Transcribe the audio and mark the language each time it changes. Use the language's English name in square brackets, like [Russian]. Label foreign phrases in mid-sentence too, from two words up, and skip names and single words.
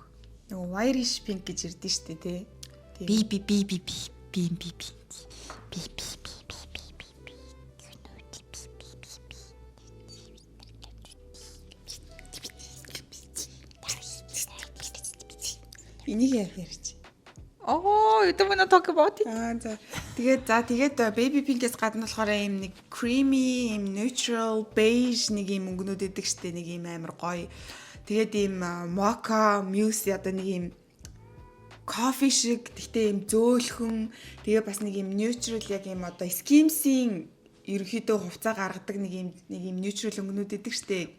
[Mongolian] Нөгөө [English] Irish pink [Mongolian] гэж ирдэ штэ тий. Baby Энийг ярьж. [English] Oh, you don't want to talk about it. [Mongolian] За тэгээд [English] baby pink- [Mongolian] ээс гадна болохоор ийм нэг creamy, ийм [English] neutral, beige [Mongolian] нэг ийм өнгөнүүд идэг штэ нэг ийм амар гоё. Тэгээд ийм [English] mocha, mousse [Mongolian] одоо нэг ийм кофе шиг гэхдээ ийм зөөлхөн тэгээ бас нэг ийм neutral яг ийм одоо Skims-ийн ерөнхийдөө хувцас гаргадаг нэг ийм neutral өнгөнүүд идэг штэ.